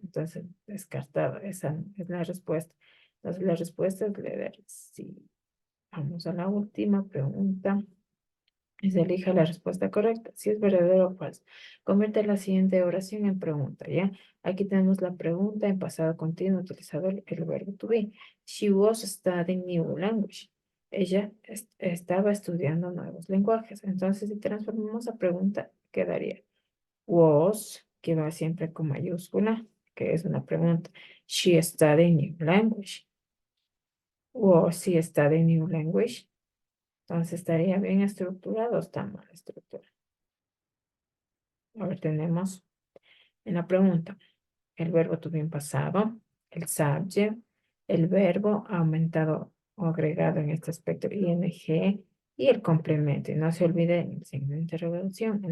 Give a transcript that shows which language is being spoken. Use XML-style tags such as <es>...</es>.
<es>Entonces, descartado. Esa es la respuesta. Entonces, la respuesta es leer sí. Vamos a la última pregunta. Y se elija la respuesta correcta. Si es verdadero o falso. Convierte la siguiente oración en pregunta, ¿ya? Aquí tenemos la pregunta en pasado continuo utilizado el verbo to be.</es> <en>She was studying new language.</en> <es>Ella estaba estudiando nuevos lenguajes. Entonces, si transformamos a pregunta, quedaría was, que va siempre con mayúscula, que es una pregunta.</es> <en>She studied new language. Was she studying new language?</en> <es>Entonces estaría bien estructurado o está mal estructurado. Ahora tenemos en la pregunta el verbo to be en pasado, el subject, el verbo aumentado o agregado en este aspecto ing y el complemento. Y no se olvide el signo de interrogación.</es>